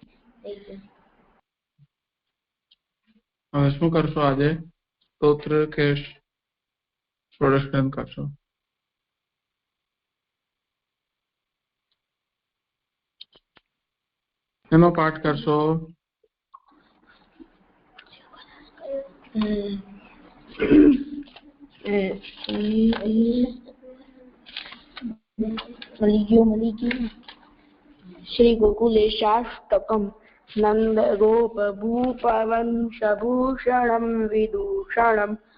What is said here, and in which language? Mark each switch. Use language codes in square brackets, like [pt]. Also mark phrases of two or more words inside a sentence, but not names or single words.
[gu] હવે શું કરશો આજે સ્તોત્ર કે ષોડશ કરશો એનો પાઠ કરશો [sa] श्री गोकुलेशाष्टकम् नंद गोप भूप वंश भूषणं विदूषणम्